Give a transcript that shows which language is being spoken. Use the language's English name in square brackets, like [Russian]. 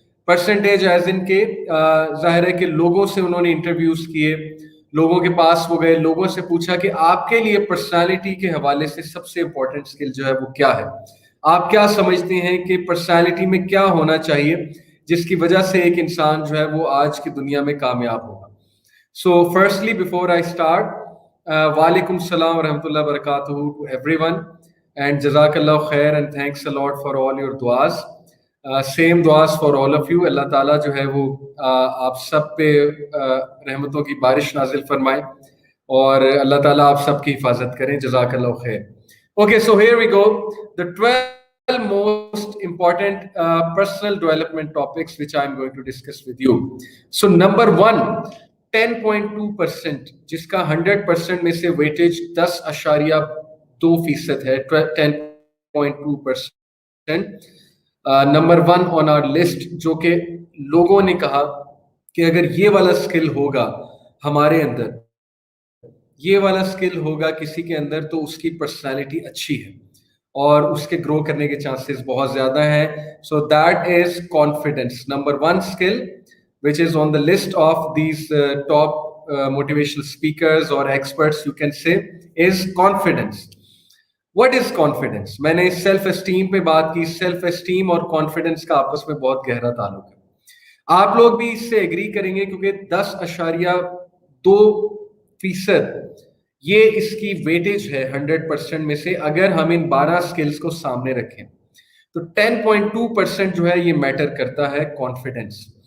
[Hindi] Percentage as in के जाहिर है कि लोगों से उन्होंने इंटरव्यूज किए, लोगों के पास वो गए, लोगों से पूछा कि आपके लिए पर्सनालिटी के हवाले से सबसे इंपॉर्टेंट स्किल जो है वो क्या है, आप क्या समझते हैं कि पर्सनालिटी में क्या होना चाहिए जिसकी वजह से एक इंसान जो है वो आज की दुनिया में कामयाब होगा। [English] so firstly before I start, [Arabic] वालेकुम सलाम रहमतुल्लाहि व बरकातुहू [English] To everyone, and jazakallah khair and thanks a lot for all your duas, same duas for all of you। [Hindi] अल्लाह ताला जो है वो आप सब पे रहमतों की बारिश नाजिल फरमाए, और अल्लाह ताला आप सब की हिफाजत करें। [Arabic] जजाकल्लाह खैर। [English] Okay, so here we go, the 12 most important personal development topics which I'm going to discuss with you. So number 1, [Hindi] 10.2%, जिसका 100% में से वेटेज 10.2% है, 10.2%। नंबर 1 ऑन आवर लिस्ट, जो कि लोगों ने कहा कि अगर ये वाला स्किल होगा हमारे अंदर, ये वाला स्किल होगा किसी के अंदर, तो उसकी पर्सनालिटी अच्छी है और उसके ग्रो करने के चांसेस बहुत ज्यादा हैं। [English] So that is confidence. Number 1 skill which is on the list of these top motivational speakers or experts you can say is confidence. What is confidence? [Hindi] मैंने सेल्फ एस्टीम पे बात की। सेल्फ एस्टीम और confidence का आपस में बहुत गहरा ताल्लुक है। आप लोग भी इससे एग्री करेंगे क्योंकि 10.2% ये इसकी वेटेज है 100% में से, अगर हम इन 12 स्किल्स को सामने रखें तो 10.2% जो है ये मैटर करता है कॉन्फिडेंस।